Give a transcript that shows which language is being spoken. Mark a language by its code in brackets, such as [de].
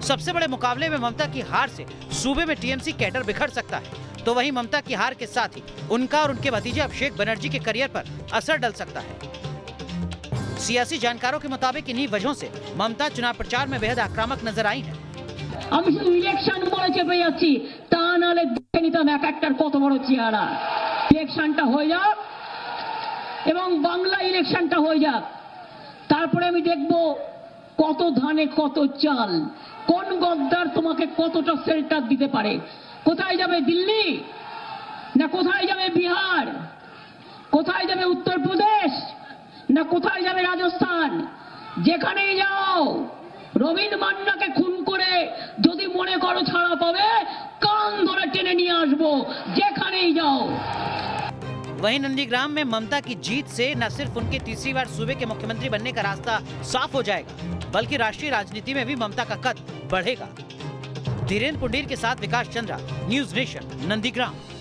[hi] सबसे बड़े मुकाबले में ममता की हार से सूबे में टीएमसी कैडर बिखर सकता है, तो वहीं ममता की हार के साथ ही उनका और उनके भतीजे अभिषेक बनर्जी के करियर पर असर डल सकता है। सियासी जानकारों के मुताबिक इन्हीं वजहों से ममता चुनाव प्रचार में बेहद आक्रामक नजर आई है। [bn] আমি শুধু ইলেকশন বলে চেপে যাচ্ছি, তা নাহলে দেখে নিতাম এক একটার কত বড় চেহারা। ইলেকশনটা হয়ে যাক এবং বাংলা ইলেকশনটা হয়ে যাক, তারপরে আমি দেখব কত ধানে কত চাল, কোন গদ্দার তোমাকে কতটা শেল্টার দিতে পারে। কোথায় যাবে দিল্লি, না কোথায় যাবে বিহার, কোথায় যাবে উত্তরপ্রদেশ, না কোথায় যাবে রাজস্থান। যেখানেই যাও রবীন্দ্র মান্নাকে খুন করে যদি মনে করো ছাড়া পাবে, কান ধরে টেনে নিয়ে আসবো যেখানেই যাও। [hi] वहीं नंदीग्राम में ममता की जीत से न सिर्फ उनके तीसरी बार सूबे के मुख्यमंत्री बनने का रास्ता साफ हो जाएगा, बल्कि राष्ट्रीय राजनीति में भी ममता का कद बढ़ेगा। धीरेन्द्र पुंडीर के साथ विकास चंद्रा, न्यूज नेशन, नंदीग्राम।